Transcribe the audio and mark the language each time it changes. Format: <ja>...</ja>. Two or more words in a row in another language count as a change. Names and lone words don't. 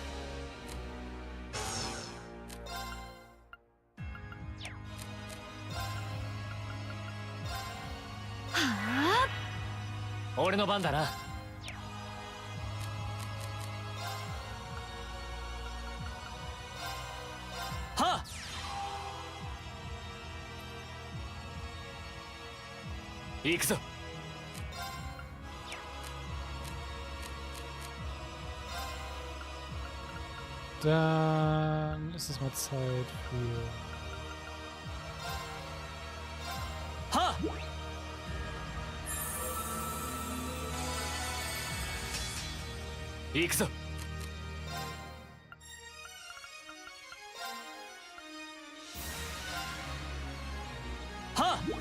<ja>はあ。俺の番だな。はっ。行くぞ。</ja> <de>Dann ist es mal Zeit für...</de> <ja>Ha! 行くぞ。はっ。</ja>